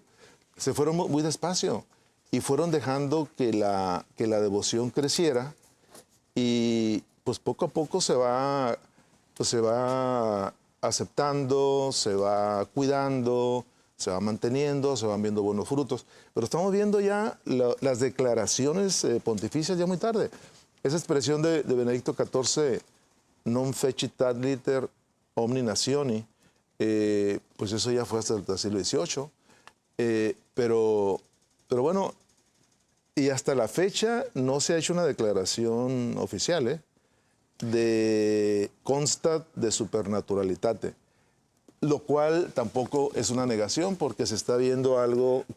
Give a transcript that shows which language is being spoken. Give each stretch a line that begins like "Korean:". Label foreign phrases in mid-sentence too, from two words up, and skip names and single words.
Spanish: Se fueron muy despacio y fueron dejando que la devoción creciera y pues poco a poco se va aceptando, se va cuidando, se va manteniendo, se van viendo buenos frutos. Pero estamos viendo ya las declaraciones pontificias ya muy tarde. Esa expresión de Benedicto XIV,
Latin: non fecit ad liter omni nationi,
Spanish: pues eso ya fue hasta el siglo XVIII. Pero bueno, y hasta la fecha no se ha hecho una declaración oficial, de
Latin: constat de supernaturalitate,
Spanish: lo cual tampoco es una negación porque se está viendo algo que